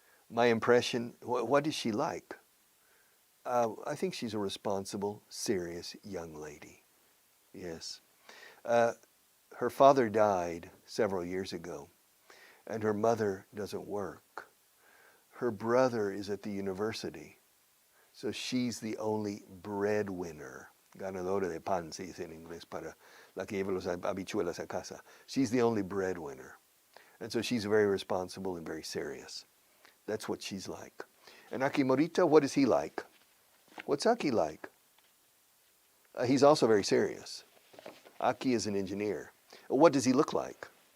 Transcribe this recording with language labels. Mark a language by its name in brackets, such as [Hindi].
[English] My impression, what is she like? I think she's a responsible, serious young lady. Yes. Her father died several years ago, and her mother doesn't work. Her brother is at the university, so she's the only breadwinner. [Spanish] Ganadora de pan, se dice en inglés, para la que lleva los habichuelas a casa. [English] She's the only breadwinner. And so she's very responsible and very serious. That's what she's like. And Aki Morita, what is he like? What's Aki like? He's also very serious. Aki is an engineer. What does he look like?